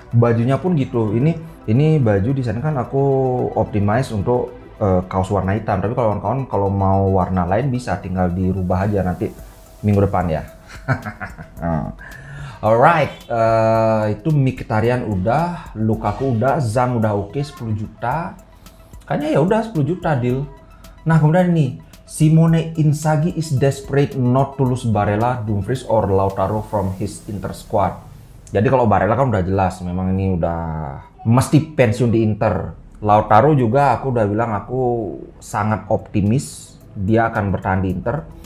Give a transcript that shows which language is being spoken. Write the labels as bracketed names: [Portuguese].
[Indonesian] Bajunya pun gitu, ini baju di sana kan aku optimize untuk kaos warna hitam, tapi kalau kawan-kawan kalau mau warna lain bisa tinggal dirubah aja nanti minggu depan ya. Alright, itu Mkhitaryan udah, Lukaku udah, Zhang udah oke, 10 juta. Kayaknya ya udah 10 juta deal. Nah kemudian ini, [English] Simone Inzaghi is desperate not to lose Barella, Dumfries or Lautaro from his Inter squad. [Indonesian] Jadi kalau Barella kan udah jelas, memang ini udah mesti pensiun di Inter. Lautaro juga aku udah bilang aku sangat optimis dia akan bertahan di Inter.